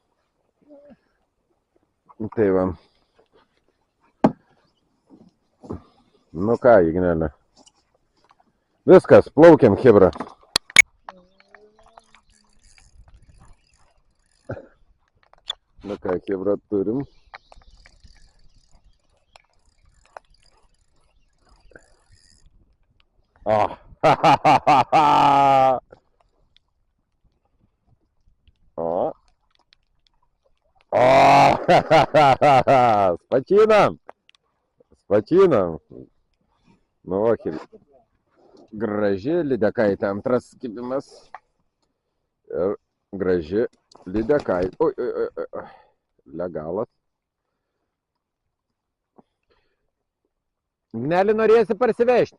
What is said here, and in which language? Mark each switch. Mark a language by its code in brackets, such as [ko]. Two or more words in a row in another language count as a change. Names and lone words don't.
[lt] Tai va. Nu ką, Ignelė. Viskas, plaukiam, chebra. Nu ką, chebra, turim. O, ha ha ha ha ha. O. O, ha ha ha ha. Spačinam. Nu, va, graži lydekaitė, antras kibimas. Ir graži lydekaitė. Oi. Legalas. Ignelį norėsi parsivežti?